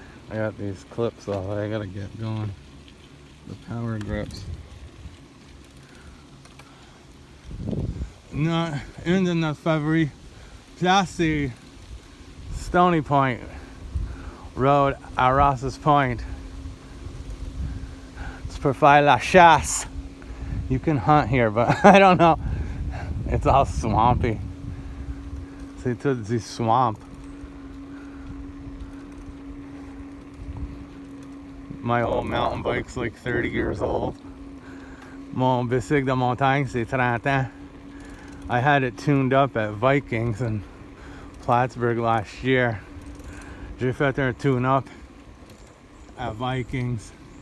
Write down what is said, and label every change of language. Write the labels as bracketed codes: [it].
[en] I got these clips though, I gotta get going. The power grips. No, in the February, place Stoney Point Road at Ross's Point. It's [fr] pour faire la chasse. [en] You can hunt here, but I don't know. It's all swampy. [fr] C'est tout du swamp. [en] My old mountain bike's like 30 years old. [fr] Mon bicycle de montagne, c'est 30 ans. [en] I had it tuned up at Vikings in Plattsburgh last year. [fr] J'ai fait un tune-up at Vikings.